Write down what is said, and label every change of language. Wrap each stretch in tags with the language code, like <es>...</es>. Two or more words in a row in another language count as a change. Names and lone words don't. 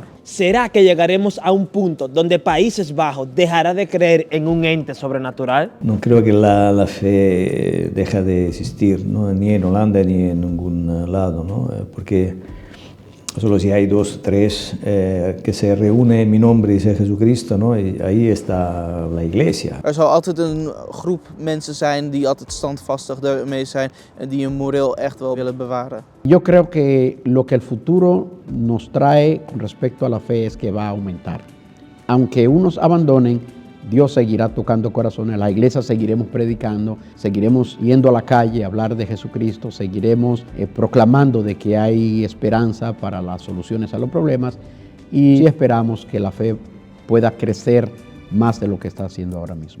<es>¿Será que llegaremos a un punto donde Países Bajos dejará de creer en un ente sobrenatural? No creo que la fe deja de existir, ¿no? Ni en Holanda ni en ningún lado, ¿no? Porque solo si hay 2 o 3 que se reúnen en mi nombre, dice Jesucristo, ¿no? Y ahí está la iglesia.</es> <nl>Er zal altijd een groep mensen zijn die altijd standvastig daarmee zijn en die hun moreel echt wel willen bewaren.</nl> <es>Yo creo que lo que el futuro nos trae con respecto a la fe es que va a aumentar. Aunque unos abandonen, Dios seguirá tocando corazones, la iglesia seguiremos predicando, seguiremos yendo a la calle a hablar de Jesucristo, seguiremos proclamando de que hay esperanza para las soluciones a los problemas y esperamos que la fe pueda crecer más de lo que está haciendo ahora mismo.</es>